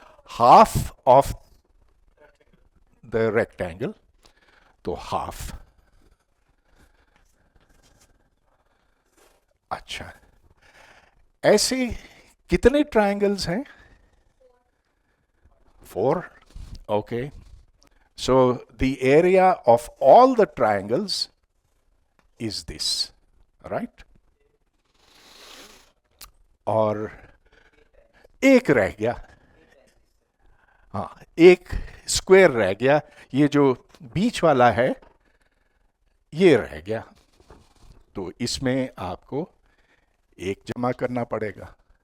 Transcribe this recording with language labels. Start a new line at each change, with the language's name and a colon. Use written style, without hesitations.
English: half of the rectangle,
Hindi: तो
English: Half.
Hindi: अच्छा, ऐसे कितने ट्राइंगल्स हैं?
English: 4. Okay. So the area of all the triangles is this, right?
Hindi: और एक रह गया, हाँ, एक स्क्वायर रह गया, ये जो बीच वाला है ये रह गया, तो इसमें आपको एक जमा करना पड़ेगा.